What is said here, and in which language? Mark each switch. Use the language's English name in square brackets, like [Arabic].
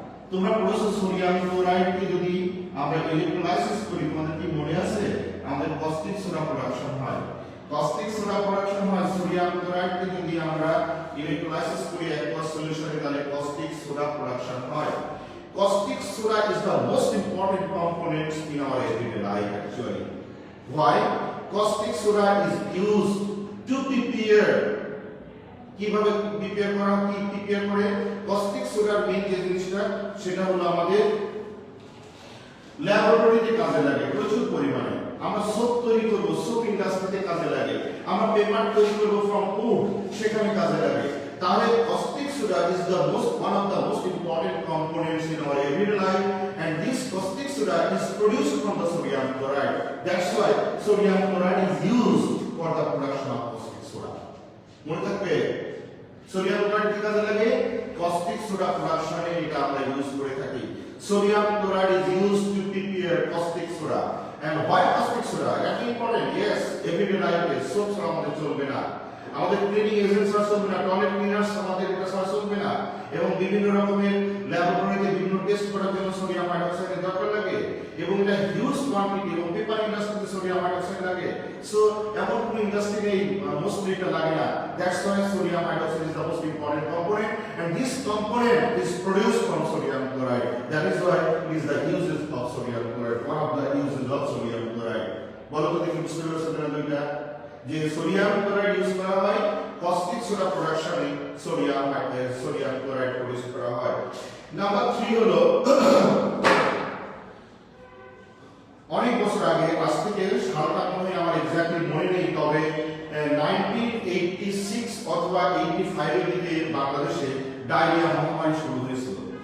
[Bangla] তোমরা পড়েছো সোডিয়াম ক্লোরাইডকে যদি আমরা ইলেকট্রোলাইসিস করি, তোমাদের কি মনে আছে আমাদের কস্টিক সোডা প্রোডাকশন হয়। কস্টিক সোডা প্রোডাকশন হয় সোডিয়াম ক্লোরাইডকে যদি আমরা ইলেকট্রোলাইসিস করি অ্যাকুয়াস সলিউশনে, তাহলে কস্টিক সোডা প্রোডাকশন হয়। [English] Caustic soda is the most important compound components in our everyday life actually. Why? Caustic soda is used to prepare. [Bangla] কিভাবে prepare করা কি প্রিপেয়ার করে কস্টিক সোডার মেইন যে জিনিসটা সেটা হলো আমাদের ল্যাবরেটরিতে কাজে লাগে প্রচুর পরিমাণে। আমরা সোপ তৈরি করব, সোপ ইন্ডাস্ট্রিতে কাজে লাগে। আমরা পেপার তৈরি করব ফ্রম উড, সেখানে কাজে লাগে। [English] তাহলে caustic soda is the one of the most important components in our everyday life, and this caustic soda is produced from the sodium chloride. That's why sodium chloride is used for the production of caustic soda. [Bangla] মনে থাকবে sodium chloride কি কাজে লাগে? [English] caustic soda [Bangla] প্রোডাকশনে এটা আমরা use করে থাকি। [English] sodium chloride is used to prepare caustic soda. And why caustic soda? That is important. Yes, everyday life is soap [Bangla] ছাড়া আমাদের চলবে না, আমাদের ক্লিনিং এজেন্টস আর চলবে না, টয়লেট ক্লিনার্স আমাদের এটা ছাড়া চলবে না, এবং বিভিন্ন রকমের ল্যাবরেটরিতে বিভিন্ন টেস্ট করার জন্য সোডিয়াম হাইড্রোক্সাইডের দরকার লাগে, এবং এটা হিউজ কোয়ান্টিটি, এবং পেপার ইন্ডাস্ট্রিতে সোডিয়াম হাইড্রোক্সাইড লাগে। সো এমন কোনো ইন্ডাস্ট্রি নেই মোস্টলি এটা লাগে না। [English] That's why sodium hydroxide is the most important component, and this component is produced from sodium chloride. That is why it is the uses of sodium chloride, one of the uses of sodium chloride. [Bangla] বলো তো দেখি বুঝতে পারছো না দুইটা, যে sodium chloride use করা হয় caustic soda প্রোডাকশনে, সোডিয়াম ক্লোরাইড প্রডিউস করা হয়। নাম্বার 3 হলো অনেক বছর আগে, আজ থেকে সালটা মনে হয় আমার এক্স্যাক্টলি মনে নেই, তবে 1986 অথবা 85 এর দিকে বাংলাদেশে ডায়রিয়া মহামারী শুরু হয়েছিল।